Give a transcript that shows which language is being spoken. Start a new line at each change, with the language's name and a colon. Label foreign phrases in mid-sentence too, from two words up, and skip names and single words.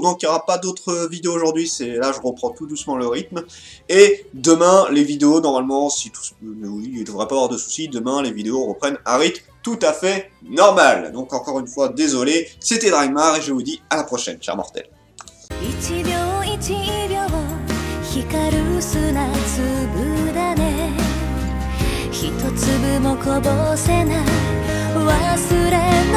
French: Donc il n'y aura pas d'autres vidéos aujourd'hui, c'est là je reprends tout doucement le rythme. Et demain, les vidéos, normalement, si tout, oui, il ne devrait pas avoir de soucis, demain les vidéos reprennent un rythme tout à fait normal. Donc encore une fois, désolé, c'était Dragmar et je vous dis à la prochaine, chers mortels.
Japanese: 光る砂粒だね一粒もこぼせない忘れ